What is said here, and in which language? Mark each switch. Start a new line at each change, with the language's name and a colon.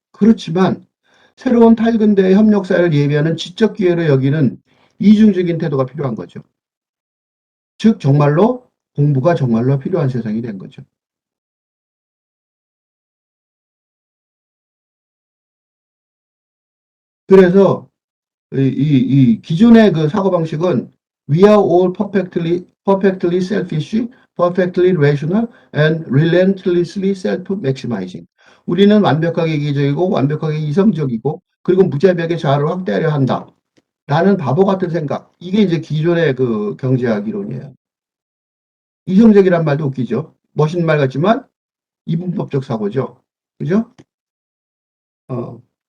Korean: 그렇지만 새로운 탈근대의 협력 사회를 예비하는 지적 기회로 여기는 이중적인 태도가 필요한 거죠. 즉 정말로 공부가 정말로 필요한 세상이 된 거죠. 그래서 이 기존의 그 사고방식은
English: We are all perfectly selfish, perfectly rational, and relentlessly self-maximizing.
Korean: 우리는 완벽하게 이기적이고 완벽하게 이성적이고 그리고 무자비하게 자아를 확대하려 한다. 라는 바보 같은 생각. 이게 이제 기존의 그 경제학 이론이에요. 이성적이란 말도 웃기죠. 멋있는 말 같지만 이분법적 사고죠. 그죠? 어.